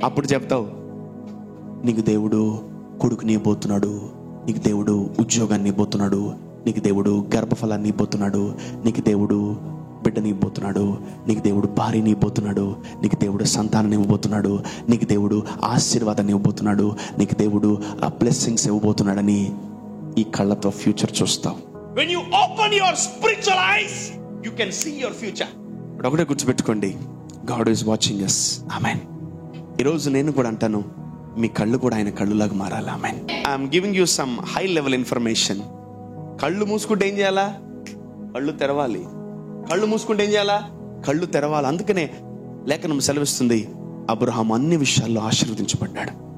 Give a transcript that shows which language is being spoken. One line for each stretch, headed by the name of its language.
Telugu: అప్పుడు చెప్తావు, నీకు దేవుడు కొడుకుని ఇవ్వబోతున్నాడు, నీకు దేవుడు ఉద్యోగాన్ని ఇవ్వబోతున్నాడు, నీకు దేవుడు గర్భఫలాన్ని ఇవ్వబోతున్నాడు, నీకు దేవుడు బిడ్డని ఇవ్వబోతున్నాడు, నీకు దేవుడు భార్యని ఇవ్వబోతున్నాడు, నీకు దేవుడు సంతానాన్ని ఇవ్వబోతున్నాడు, నీకు దేవుడు ఆశీర్వాదాన్ని ఇవ్వబోతున్నాడు, నీకు దేవుడు ఆ బ్లెస్సింగ్స్ ఇవ్వబోతున్నాడని ఈ కళ్ళతో ఫ్యూచర్ చూస్తావు.
English: When you open your spiritual eyes, you can see your future.
Telugu: ఒకటే గుర్తుపెట్టుకోండి,
English: God is watching us. Amen.
Telugu: ఈరోజు నేను కూడా అంటాను, మీ కళ్ళు కూడా ఆయన కళ్ళులాగా మారాలి. ఆమేన్.
English: I'm giving you some high level information.
Telugu: కళ్ళు మూసుకుంటే ఏం చేయాలా? కళ్ళు తెరవాలి. కళ్ళు మూసుకుంటే ఏం చేయాలా? కళ్ళు తెరవాలి. అందుకనే లేఖనం సెలవిస్తుంది, అబ్రహాం అన్ని విషయాల్లో ఆశీర్వదించబడ్డాడు.